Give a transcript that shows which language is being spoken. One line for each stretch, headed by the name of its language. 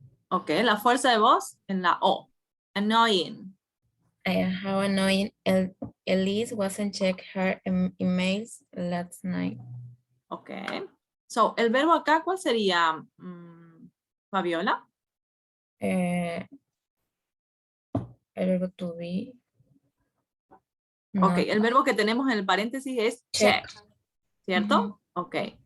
Spanish: Ok, la fuerza de voz en la O.
English: Annoying. How annoying. Elise wasn't check her emails last night. Ok.
Spanish: So, el verbo acá, ¿cuál sería, Fabiola? El verbo to be. Ok, No. el verbo que tenemos en el paréntesis es
English: Check.
Spanish: check, ¿cierto? Ok.